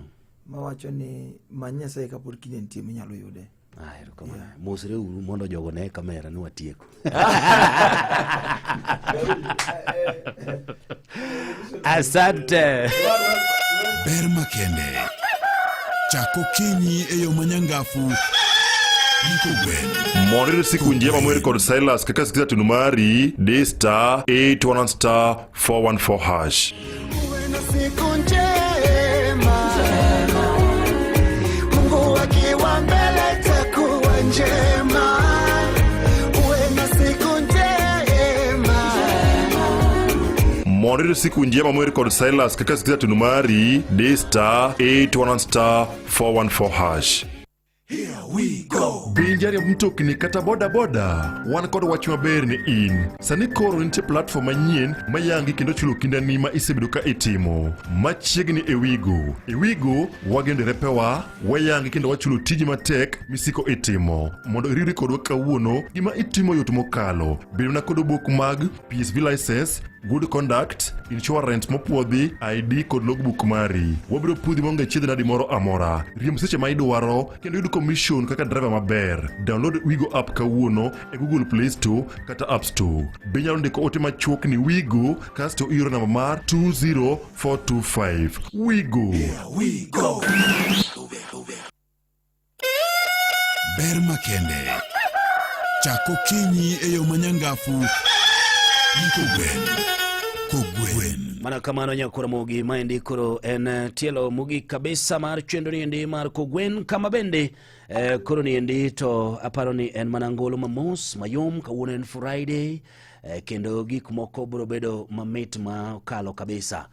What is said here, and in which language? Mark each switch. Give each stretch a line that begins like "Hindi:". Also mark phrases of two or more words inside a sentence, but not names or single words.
Luo (Kenya and Tanzania): Mawacho ni many Nyasaye kapod kinde nitie minyalo yude. Erokamano. Mosre uru mondo jogo ne kamera ni watieko. Asante. Ber makende. Chako kinyi e yo manyangafu. Morire
Swahili: siku njema
Luo (Kenya and Tanzania): mweri kod Silas kaka sikiza tunu mari D*811*414#.
Swahili: Uwe na siku njema, Mungu akiwa mbele takuwa njema. Uwe na siku njema.
Luo (Kenya and Tanzania): Morire
Swahili: siku njema
Luo (Kenya and Tanzania): mweri kod Silas kaka sikiza tunu mari D*811*414#.
English: Here we go.
Luo (Kenya and Tanzania): Pinjari mtokni kata boda boda wan kod wach maber ni in. Sani koro nitie platform manyien mayangi kendo chulo kindani ma isebedo ka itimo. Machiegni Ewigo wagendere pewa wayangi kendo wachulo tiji matek misiko itimo. Mondo iriri kodwa kawuono gima itimo yot mokalo. Bedo na kod obok mag
English: PSV license, good conduct, insurance
Luo (Kenya and Tanzania): mopuodhi, ID kod logbook mari. Wabiro pudhi monge chiedh nadi moro amora. Riemb seche ma idwaro kendo yudo commission kaka driver maber. Download Wigo app kawuono e Google Play Store kata App Store. Benyalo ndiko ote machuok ni Wigo kasto iro namba mar 20425. Wigo.
English: Here we go.
Luo (Kenya and Tanzania): Ber makende. Chako kinyi e yo manyangafu. Mana kamano nyakura mogi maendi koro en tielo mogi kabisa mar chendo ni endi mar Kogwen kama bende koro ni endi to aparo ni en manangolo mamos mayom kawuono en Friday kendo gik moko biro bedo mamit ma kalo kabisa.